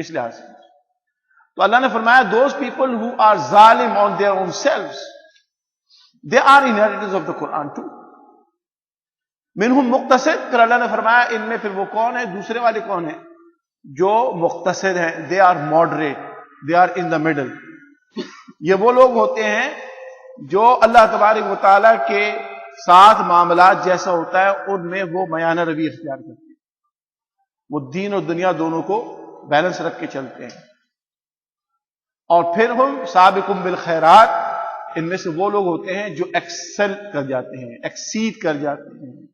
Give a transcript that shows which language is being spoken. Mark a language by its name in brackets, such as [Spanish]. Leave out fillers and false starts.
[Urdu] اس لحاظ سے تو اللہ نے فرمایا [English] Those people who are ظالم on their own selves they are inheritors of the Quran too. [Urdu] منہم مقتصد، پھر اللہ نے فرمایا ان میں پھر وہ کون ہے، دوسرے والے کون ہیں جو مقتصد ہیں. [English] They are moderate, they are in the middle. [Urdu] یہ وہ لوگ ہوتے ہیں جو اللہ تبارک و تعالیٰ کے ساتھ معاملات جیسا ہوتا ہے ان میں وہ میانہ روی اختیار کرتے ہیں. وہ دین اور دنیا دونوں کو بیلنس رکھ کے چلتے ہیں. اور پھر ہم سابقون بالخیرات، ان میں سے وہ لوگ ہوتے ہیں جو ایکسل کر جاتے ہیں، ایکسیڈ کر جاتے ہیں.